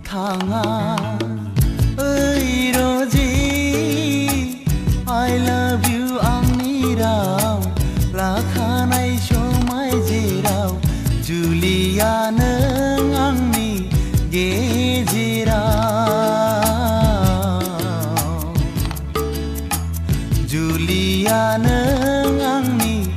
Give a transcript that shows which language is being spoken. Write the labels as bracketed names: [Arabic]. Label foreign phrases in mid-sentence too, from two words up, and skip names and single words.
[Bodo] थाङा ओइ र'जी [English] I love you [Bodo] आंनि राव लाखानाय समाय जेराव जुलिया नों आंनि गेजेराव जुलिया नों आंनि